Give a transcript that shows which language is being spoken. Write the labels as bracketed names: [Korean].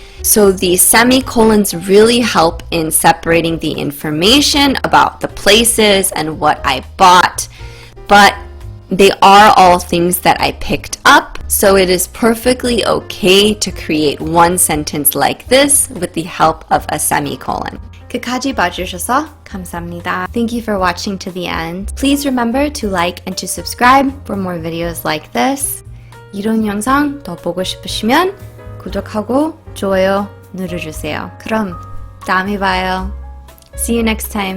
[English] So the semicolons really help in separating the information about the places and what I bought, but they are all things that I picked up, so it is perfectly okay to create one sentence like this with the help of a semicolon. [Korean] 끝까지 봐주셔서 감사합니다. [English] Thank you for watching to the end. Please remember to like and to subscribe for more videos like this. [Korean] 이런 영상 더 보고 싶으시면 구독하고 좋아요 눌러주세요. 그럼 다음에 봐요. [English] See you next time.